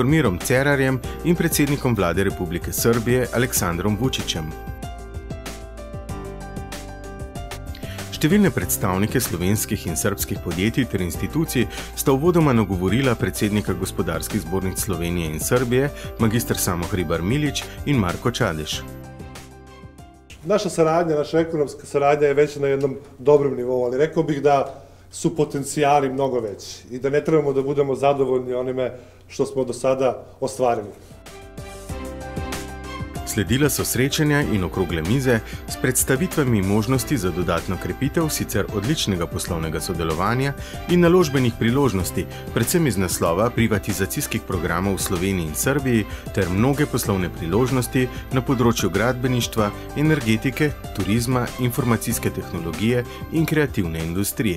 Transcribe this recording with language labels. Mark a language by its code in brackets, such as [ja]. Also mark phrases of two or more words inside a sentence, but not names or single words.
[sl] Mirom Cerarjem in predsednikom Vlade Republike Srbije Aleksandrom Vučićem. Številne predstavnike slovenskih in srbskih podjetij ter institucij sta uvodoma nagovorila predsednika Gospodarskih zbornic Slovenije in Srbije, magistr Samo Hribar Milić in Marko Čadeš. [sr] Naša saradnja, naša ekonomska saradnja je već na jednom dobrom nivou, ali rekao bih da su potencijali mnogo veći i da ne trebamo da budemo zadovoljni onime što smo do sada ostvarili. [sl] Sledila so srečanja in okrogle mize s predstavitvami možnosti za dodatno krepitev sicer odličnega poslovnega sodelovanja in naložbenih priložnosti, predvsem iz naslova privatizacijskih programov v Sloveniji in Srbiji ter mnoge poslovne priložnosti na področju gradbeništva, energetike, turizma, informacijske tehnologije in kreativne industrije.